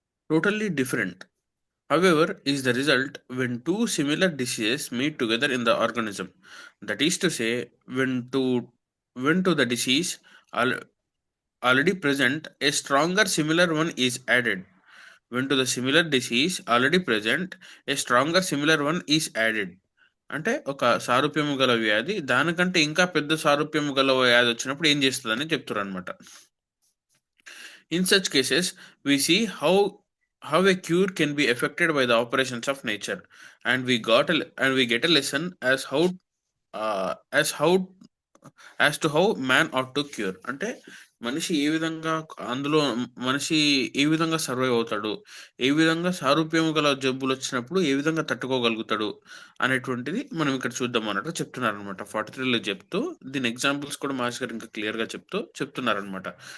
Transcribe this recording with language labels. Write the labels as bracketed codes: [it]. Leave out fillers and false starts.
[en] Totally different, however, is the result when two similar diseases meet together in the organism. That is to say, when to the disease already present, a stronger similar one is added. When to the similar disease already present, a stronger similar one is added. [te] అంటే ఒక సారూప్యము గల వ్యాధి దానికంటే ఇంకా పెద్ద సారూప్యము గల వ్యాధి వచ్చినప్పుడు ఏం చేస్తుందని చెప్తారు అనమాట. [en] In such cases, we see how a cure can be affected by the operations of nature, and we get a lesson uh, as how as to how man ought to cure. [te] అంటే మనిషి ఏ విధంగా అందులో మనిషి ఏ విధంగా survive అవుతాడు, ఏ విధంగా సారూప్యము గల జబ్బులు వచ్చినప్పుడు ఏ విధంగా తట్టుకోగలుగుతాడు అనేటువంటిది మనం ఇక్కడ చూద్దాం అన్నట్టు చెప్తున్నారు అనమాట. 43లో చెప్తూ దీని ఎగ్జాంపుల్స్ కూడా మాస్ గారు ఇంకా క్లియర్గా చెప్తున్నారు అనమాట.